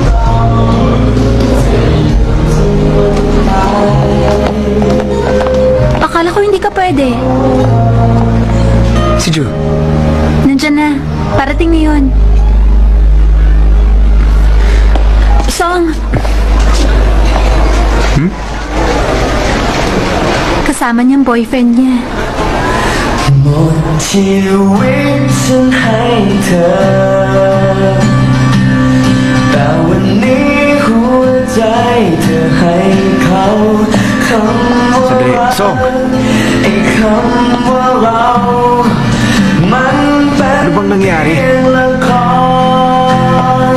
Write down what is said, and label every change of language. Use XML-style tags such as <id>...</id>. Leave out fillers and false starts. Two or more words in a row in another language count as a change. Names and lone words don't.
<tl>Akala ko hindi ka pwede. Si Ju. Nandyan na. Parating na yun. Song. Kasama niyang boyfriend niya.</tl> <th>หมดชีวิตฉันให้เธอ แต่วันนี้หัวใจเธอให้เขาคำว่า</th> <tl>Sandali,</tl> <th>รัก</th> <tl>Song.</tl> <th>ไอ้คำว่าเรามันเป็น</th> <tl>Ano bang nangyari?</tl> <th>เพียงละคร</th>